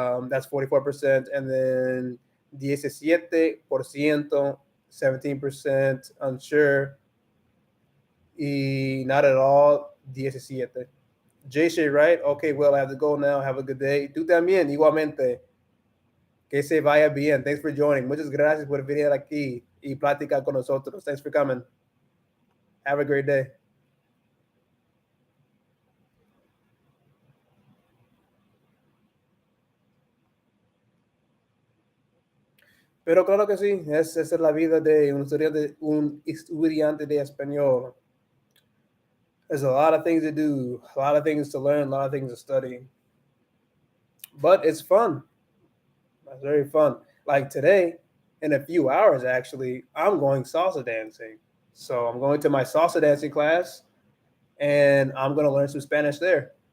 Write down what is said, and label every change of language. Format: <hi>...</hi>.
<en>That's 44%, and then 17%, 17% unsure, y not at all, 17. JC, right? Okay, well, I have to go now. Have a good day.</en> <es>Tú también, igualmente. Que se vaya bien.</es> <en>Thanks for joining.</en> <es>Muchas gracias por venir aquí y platicar con nosotros.</es> <en>Thanks for coming. Have a great day.</en> <es>Pero claro que sí, esa es la vida de un estudiante de español.</es> <en>There's a lot of things to do, a lot of things to learn, a lot of things to study. But it's fun. It's very fun. Like today, in a few hours, actually, I'm going salsa dancing. So I'm going to my salsa dancing class, and I'm going to learn some Spanish there.</en>